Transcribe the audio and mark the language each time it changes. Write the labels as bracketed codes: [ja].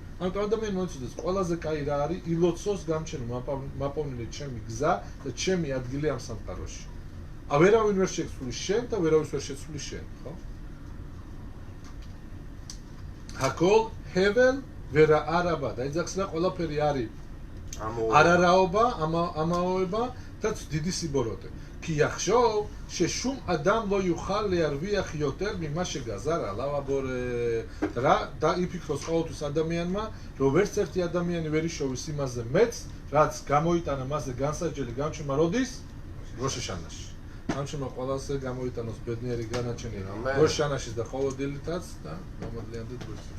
[ka] ამიტომ ადამიანი მოიცოდეს, ყველაზე კაი რა არის, ილოცოს გამჩენო მაპოვნილი ჩემი გზა და ჩემი ადგილი ამ სამყაროში. ვერავინ ვერ შეცვლის შენ და ვერავის ვერ შეცვლის შენ, ხო? [he] ჰაკოლ ჰეველ ვერა არაბა [ka] და იძახს რა ყველაფერი არის არარაობა, ამაოება და დიდი სიბოროტე. [he] כי יחשוב ששום אדם לא יוכל להרוויח יותר ממה שגזר עליו הבורא. [ka] და იფიქროს ყოველთვის ადამიანმა, რომ ვერც ერთი ადამიანი ვერ იშოვის იმაზე მეც, რაც გამოიტანა მასზე განსაჯელი გამჩენმა როდის? როშეშანაში. გამჩენმა ყველაზე გამოიტანოს ბედნიერი განაჩენი როშეშანაშის და ყოველდილითაც და მომადლიანდა დროს.